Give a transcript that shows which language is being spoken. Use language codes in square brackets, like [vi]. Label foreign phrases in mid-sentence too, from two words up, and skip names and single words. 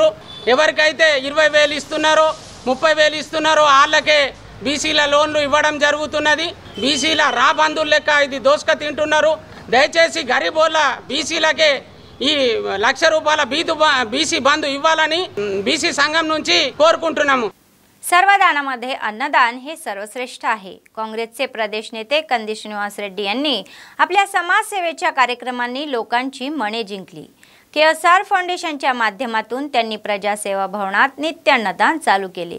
[te] ఎవరికైతే 20,000 ఇస్తున్నారో 30,000 ఇస్తున్నారో వాళ్ళకే బీసీల లోన్లు ఇవ్వడం జరుగుతున్నది. బీసీల రాబంధువుల లెక్క ఇది దోసుక తింటున్నారు. దయచేసి గరీబోళ్ళ బీసీలకే ఈ ₹1,00,000 బీసీ బంధు ఇవ్వాలని బీసీ సంఘం నుంచి కోరుకుంటున్నాము. [mr] सर्वदानामध्ये अन्नदान हे सर्वश्रेष्ठ आहे. काँग्रेसचे प्रदेश नेते कंदी श्रीनिवास रेड्डी यांनी आपल्या समाजसेवेच्या कार्यक्रमांनी लोकांची मने जिंकली. KSR फाउंडेशनच्या माध्यमातून त्यांनी प्रजासेवा भवनात नित्य अन्नदान चालू केले.